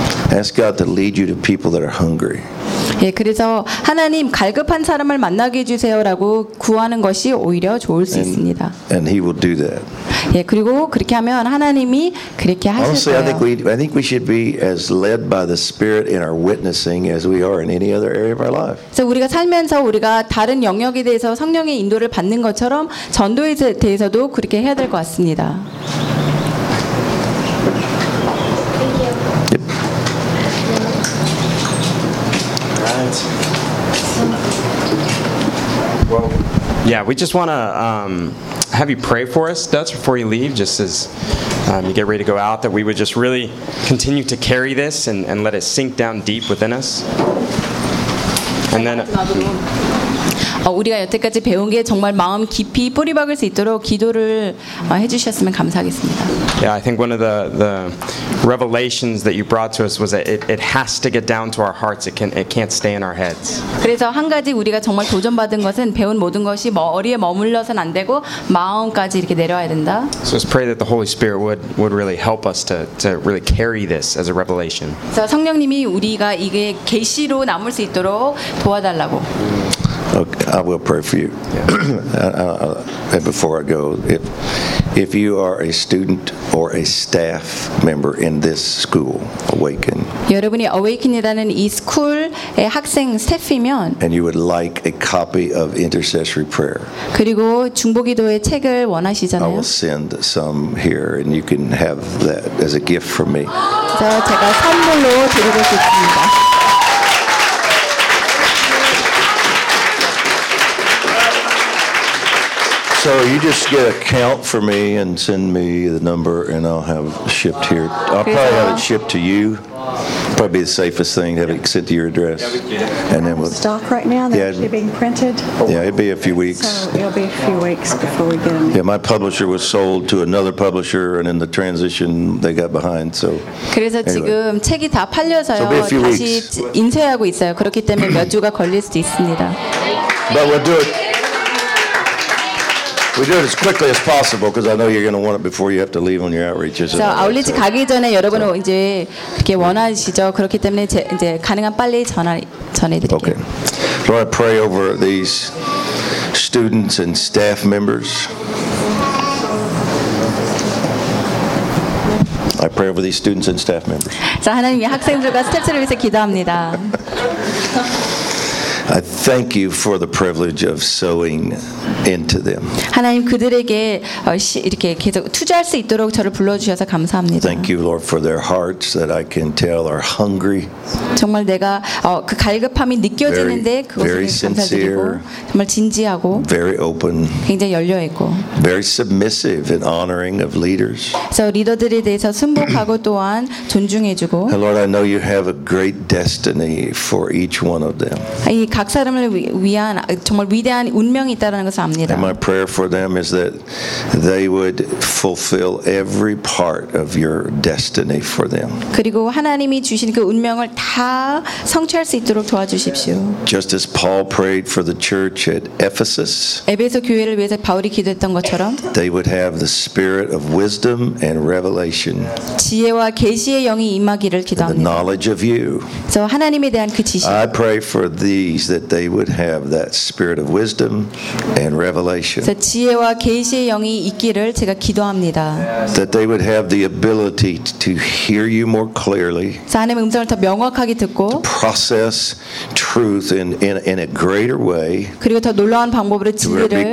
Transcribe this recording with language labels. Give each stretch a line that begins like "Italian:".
English: Ask God to lead you to people that are hungry.
Korean: 예, 그래서 하나님 갈급한 사람을 만나게 해주세요라고 구하는 것이 오히려 좋을 수 있습니다.
English: And he will do that.
Korean: 예, 그리고 그렇게 하면 하나님이 그렇게 하실
English: Honestly,
Korean: 거예요.
English: Honestly, I think we should be as led by the Spirit in our witnessing as we are in any other area of our life.
Korean: 그래서 우리가 살면서 우리가 다른 영역에 대해서 성령의 인도를 받는 것처럼 전도에 대해서도 그렇게 해야 될 것 같습니다.
English: Well, yeah, we just want to have you pray for us, Dutch, before you leave, just as you get ready to go out, that we would just really continue to carry this and let it sink down deep within us. And then...
Korean: 우리가 여태까지 배운 게 정말 마음 깊이 뿌리 박을 수 있도록 기도를 해주셨으면 감사하겠습니다.
English: Yeah, I think one of the revelations that you brought to us was that it has to get down to our hearts. It can't stay in our heads.
Korean: 그래서 한 가지 우리가 정말 도전 받은 것은 배운 모든 것이 머리에 머물러선 안 되고 마음까지 이렇게 내려와야 된다.
English: So let's pray that the Holy Spirit would really help us to really carry this as a revelation.
Korean: 그래서 성령님이 우리가 이게 계시로 남을 수 있도록 도와달라고.
English: Okay, I will pray for you. Yeah. And before I go, if you are a student or a staff member in this school, Awaken.
Korean: 여러분이 Awaken이라는 이 스쿨의 학생 스태프이면.
English: And you would like a copy of Intercessory Prayer.
Korean: 그리고 중보기도의 책을 원하시잖아요.
English: I will send some here, and you can have that as a gift from me.
Korean: 그래서 제가 선물로 드리고 싶습니다.
English: So you just get a count for me and send me the number and I'll have shipped here. I'll probably have it shipped to you. Probably the safest thing to have it sent to your address. And then we'll stock right now. They're actually being printed. Yeah, it'll be a few weeks. So it'll be a few weeks before we get them. Yeah, my publisher was sold to another publisher and in the transition they got behind. So.
Korean: 그래서 지금 책이 다 팔려서요. 다시 인쇄하고 있어요. 그렇기 때문에 몇 주가 걸릴 수도 있습니다.
English: But we'll do it. We do it as quickly as possible because I know you're going to want it before you have to leave on your outreaches.
Korean: So, 아울리지 가기 전에 여러분 이제 이렇게 원하시죠. 그렇기 때문에 이제 가능한 빨리 전해드릴게요.
English: Okay. Lord, I pray over these students and staff members. I pray over these students and staff members.
Korean: 자, 하나님 이 학생들과 스태프들을 위해서 기도합니다.
English: I thank you for the privilege of sowing into them.
Korean: 하나님 그들에게 이렇게 계속 투자할 수 있도록 저를 불러주셔서 감사합니다.
English: Thank you, Lord, for their hearts that I can tell are hungry.
Korean: 정말 내가 그 갈급함이 느껴지는데 그것을 감사드리고 정말 진지하고
English: very open,
Korean: 굉장히 열려 있고
English: very submissive in honoring of leaders.
Korean: 그래서 리더들에 대해서 순복하고 또한 존중해주고.
English: Lord, I know you have a great destiny for each one of them.
Korean: 이 각 사람을 위한 정말 위대한 운명이 있다라는 것을 압니다.
English: And my prayer for them is that they would fulfill every part of your destiny for them.
Korean: 그리고 하나님이 주신 그 운명을 다 성취할 수 있도록 도와주십시오.
English: Just as Paul prayed for the church at Ephesus.
Korean: 에베소 교회를 위해서 바울이 기도했던 것처럼.
English: They would have the spirit of wisdom and revelation.
Korean: 지혜와 계시의 영이 임하기를 기도합니다.
English: The knowledge of you.
Korean: 저 하나님에 대한 그 지식.
English: I pray for these that they would have that spirit of wisdom and revelation.
Korean: 지혜와 계시의 영이 있기를 제가 기도합니다.
English: That they would have the ability to hear you more clearly.
Korean: 하나님의 음성을 더 명확하게 듣고
English: to process truth in a greater way.
Korean: 그리고 더 놀라운 방법으로 진리를